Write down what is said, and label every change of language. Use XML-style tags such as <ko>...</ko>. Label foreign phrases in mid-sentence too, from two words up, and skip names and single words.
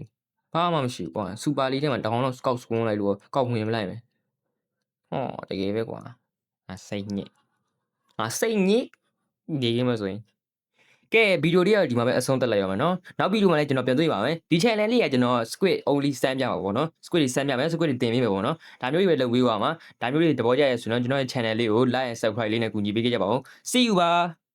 <my>ဘူးကွာ super လေးထဲမှာတောင်းတော့</my> <en>scout squad</en> <my>လိုက်လို့ကောက်ဝင်မလိုက်မယ်တကယ်ပဲကွာစိတ်ညစ်နေကင်းမဲ့ဆိုရင်ကဲဗီဒီယိုလေးကဒီမှာပဲအဆုံးသက်လိုက်ရမှာနော်နောက်ဗီဒီယိုမှာလည်းကျွန်တော်ပြန်တွေ့ပါမယ်ဒီ channel လေးကကျွန်တော်</my> <en>squid only</en> <my>စမ်းပြပါပေါ့နော် squid တွေစမ်းပြမယ် squid တွေတင်ပေးမယ်ပေါ့နော်ဒါမျိုးတွေပဲလုပ်ပေးပါမှာဒါမျိုးတွေသဘောကျရဆိုတော့ကျွန်တော်ရဲ့ channel လေးကို</my> <en>like and subscribe</en> <my>လေးနဲ့ကူညီပေးကြပါဦး</my> <en>see you</en> <my>ပါ</my>